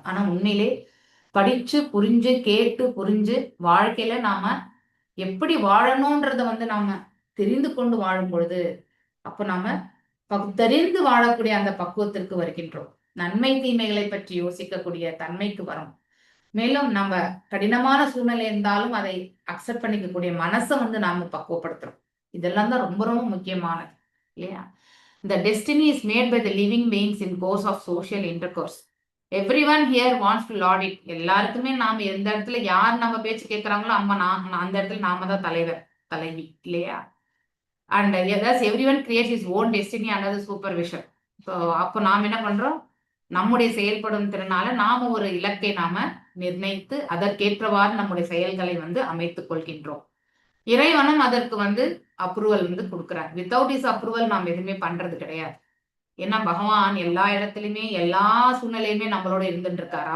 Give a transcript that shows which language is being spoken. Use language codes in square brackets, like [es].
[ta] ஆனா உண்மையிலே படிச்சு புரிஞ்சு கேட்டு புரிஞ்சு வாழ்க்கையில நாம எப்படி வாழணும்ன்றத வந்து நாம தெரிந்து கொண்டு வாழும் பொழுது அப்ப நாம தெரிந்து வாழக்கூடிய அந்த பக்குவத்திற்கு வருகின்றோம். நன்மை தீமைகளை பற்றி யோசிக்கக்கூடிய தன்மைக்கு வரும். மேலும் நம்ம கடினமான சூழ்நிலை இருந்தாலும் அதை அக்செப்ட் பண்ணிக்கக்கூடிய மனசை வந்து நாம பக்குவப்படுத்துறோம். இதெல்லாம் தான் ரொம்ப ரொம்ப முக்கியமானது இல்லையா. [en] The destiny is made by the living beings in course of social intercourse. Everyone here wants to laud it. [ta] எல்லாருக்குமே நாம எந்த இடத்துல யார் நம்ம பேச்சு கேட்கறாங்களோ அந்த இடத்துல நாம தான் தலைவர் தலைவி இல்லையா. [en] And thus everyone creates his own destiny under the supervision. [ta] So அப்போ நாம் என்ன பண்றோம், நம்முடைய செயல்படும் திறனால நாம ஒரு இலக்கை நாம நிர்ணயித்து அதற்கேற்றவாறு நம்முடைய செயல்களை வந்து அமைத்துக் கொள்கின்றோம். இறைவனும் அதற்கு வந்து அப்ரூவல் வந்து கொடுக்குறார். [en] without is approval [ta] நாம் எதுவுமே பண்றது கிடையாது. ஏன்னா பகவான் எல்லா இடத்துலயுமே எல்லா சூழ்நிலையுமே நம்மளோட இருந்துட்டு இருக்காரு.